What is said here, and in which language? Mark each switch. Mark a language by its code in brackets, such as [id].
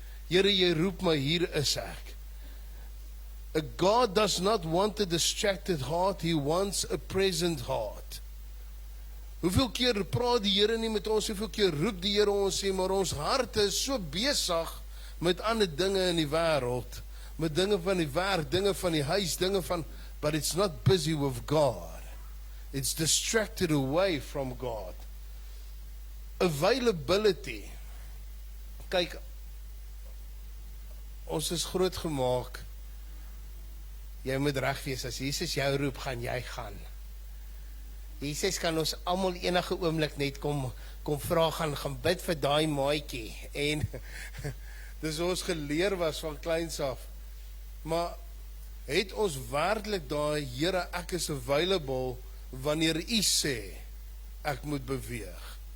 [af] Here, jy roep my, hier is ek. [en] A God does not want a distracted heart, he wants a present heart. [af] Hoeveel keer praat die Here nie met ons, hoeveel keer roep die Here ons sê, maar ons harte is so besig met ander dinge in die wêreld, met dinge van die werk, dinge van die huis, dinge van, [en] but it's not busy with God. It's distracted away from God. Availability. [af] Kyk, ons is groot gemaak, jy moet reg wees, as Jesus jou roep, gaan jy gaan. Jesus kan ons almal enige oomblik net kom vra, gaan bid vir daai maatjie, en dis ons geleer was van kleins af, maar het ons werklik daai, Here, ek is available, wanneer U sê, ek moet beweeg.